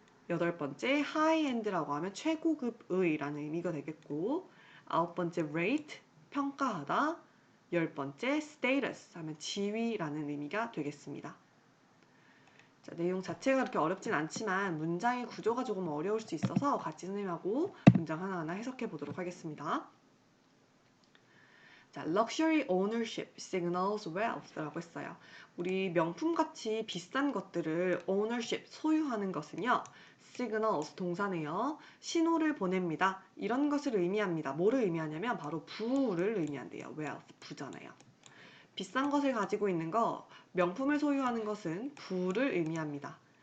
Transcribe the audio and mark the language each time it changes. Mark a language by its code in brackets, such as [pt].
[ko] 여덟 번째 high-end라고 하면 최고급의라는 의미가 되겠고 아홉 번째 rate, 평가하다. 열 번째 status 하면 지위라는 의미가 되겠습니다. 자, 내용 자체가 그렇게 어렵진 않지만 문장의 구조가 조금 어려울 수 있어서 같이 선생님하고 문장 하나하나 해석해 보도록 하겠습니다. [en] 자, luxury ownership signals wealth라고 [ko] 했어요. 우리 명품같이 비싼 것들을 ownership, 소유하는 것은요. signals, 동사네요. 신호를 보냅니다. 이런 것을 의미합니다. 뭐를 의미하냐면 바로 부를 의미한대요. wealth, 부잖아요. 비싼 것을 가지고 있는 거, 명품을 소유하는 것은 부를 의미합니다.